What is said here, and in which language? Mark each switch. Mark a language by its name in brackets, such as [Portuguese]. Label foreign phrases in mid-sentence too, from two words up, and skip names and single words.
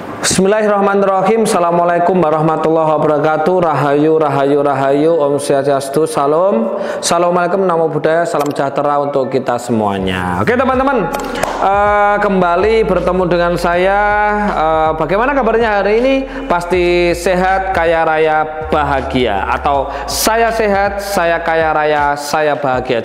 [Arabic] بسم الله الرحمن الرحيم. السلام عليكم ورحمة الله وبركاته. [Javanese] Rahayu, rahayu, rahayu. [Balinese] Om Swastiastu. [Javanese] Salam. [Indonesian] Assalamualaikum, [Pali] namo buddhaya, [Indonesian] salam sejahtera untuk kita semuanya. Oke teman-teman, kembali bertemu dengan saya. Bagaimana kabarnya hari ini? Pasti sehat, kaya raya, bahagia. Atau saya sehat, saya kaya raya, saya bahagia.